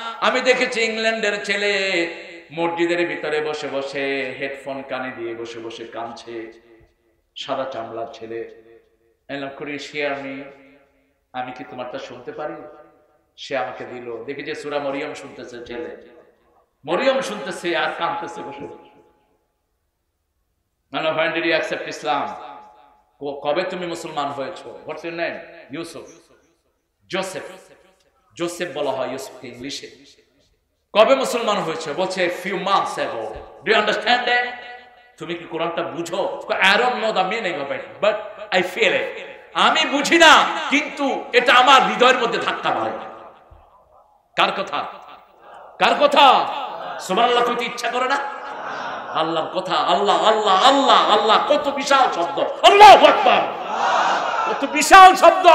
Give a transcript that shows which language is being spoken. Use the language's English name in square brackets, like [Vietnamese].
[Bangla] আমি দেখেছি ইংল্যান্ডের ছেলে মসজিদের ভিতরে বসে বসে হেডফোন কানে দিয়ে বসে বসে কাঁদছে, সাদা চামড়ার ছেলে। এলাম করে শেয়ার মি, আমি কি তোমারটা শুনতে পারি? সে আমাকে দিল। দেখি যে সূরা মরিয়ম শুনতেছে ছেলে, মরিয়ম শুনতেছে আর কাঁদতেছে বসে বসে। [English] মানে when did you accept Islam? [Bangla] কবে তুমি মুসলমান হয়েছো? [English] What's your name? [Bangla] Yusuf. Joseph. Joseph বলা হয় ইউসুফকে ইংলিশে। কবে মুসলমান হয়েছে? [English] বলছে few months ago. Do you understand that? [Bangla] তুমি কি কোরআনটা বুঝো? [English] I don't know the meaning of it, but I feel it. [Bangla] আমি বুঝি না, কিন্তু এটা আমার হৃদয়ের মধ্যে ধাক্কা মারে। কার কথা? কার কথা? সুবহানাল্লাহ কইতে ইচ্ছা করে না? আল্লাহর কথা। আল্লাহ আল্লাহ আল্লাহ আল্লাহ, কত বিশাল শব্দ। আল্লাহু আকবার, কত বিশাল শব্দ।